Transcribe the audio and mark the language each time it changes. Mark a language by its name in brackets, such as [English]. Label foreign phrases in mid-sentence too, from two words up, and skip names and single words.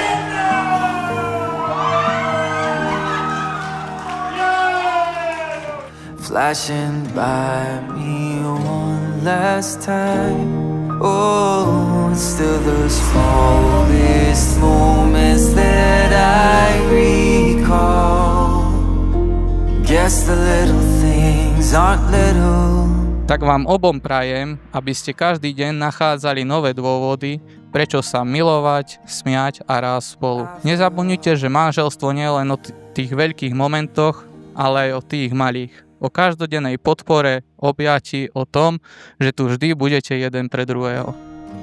[English] Flashing by me one last time. Oh, it's still the smallest moments that I recall. Guess the little things aren't little. [Slovak] Tak vám obom prajem, aby ste každý deň nachádzali nové dôvody, prečo sa milovať, smiať a rásť spolu. Nezabudnite, že manželstvo nie je len o tých veľkých momentoch, ale aj o tých malých. O každodennej podpore, objatí, o tom, že tu vždy budete jeden pre druhého.